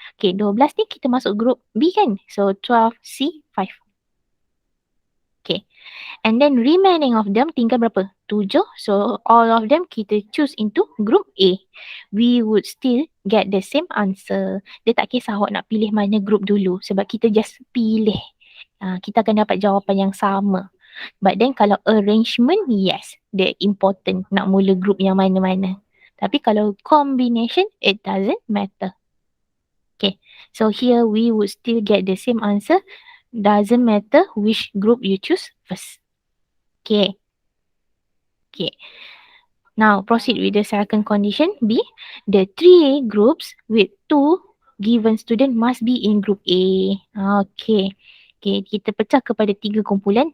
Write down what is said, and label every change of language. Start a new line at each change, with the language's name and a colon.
Malay: Okay, 12 ni kita masuk group B kan? So, 12C5. Okay.
English: And then remaining of them
Malay: tinggal berapa?
English: 7. So, all of them kita choose into group A. We would still get the same answer.
Malay: Dia tak kisah awak nak pilih mana group dulu. Sebab kita just pilih. Kita akan dapat jawapan yang sama.
English: But then
Malay: kalau arrangement, yes. Dia important nak mula group yang mana-mana. Tapi kalau
English: combination, it doesn't matter. Okay. So, here we would still get the same answer. Doesn't matter which group you choose first. Okay. Okay. Now, proceed with the second condition. B. The 3 groups with 2 given student must be in group A. Okay.
Malay: Okay, kita pecah kepada 3 kumpulan.